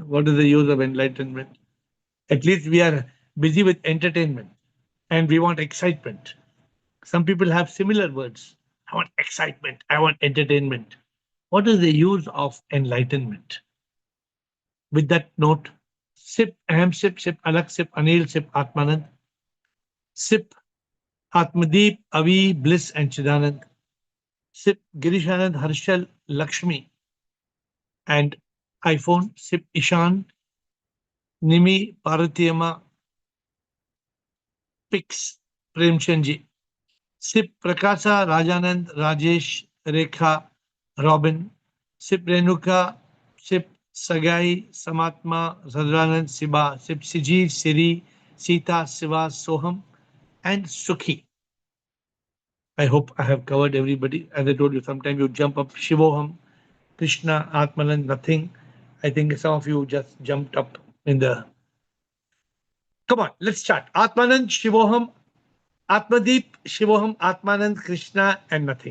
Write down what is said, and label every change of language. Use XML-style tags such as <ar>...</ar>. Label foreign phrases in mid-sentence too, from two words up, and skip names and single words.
<en>What is the use of enlightenment? At least we are busy with entertainment and we want excitement. Some people have similar words. I want excitement. I want entertainment. What is the use of enlightenment? With that note, SIP, Aham SIP, SIP, Alak SIP, Anil SIP, Atmanand, SIP, Atmadeep, Avi, Bliss, and Chidanand, SIP, Girishanand, Harshal, Lakshmi, and iPhone, SIP, Ishan, Nimi, Paratiyama, Pix, Premchandji, SIP, Prakasa, Rajanand, Rajesh, Rekha, Robin, SIP, Renuka, SIP, Sagai, Samatma, Sadranand, Siba, SIP, Siji, Siri, Sita, Siva, Soham, and Sukhi. I hope I have covered everybody. As I told you, sometimes you jump up Shivoham, Krishna, Atmanan, nothing. I think some of you just jumped up in the. Come on, let's start. Atmanand, Shivoham, Atmadeep, Shivoham, Atmanand, Krishna, and nothing.</en>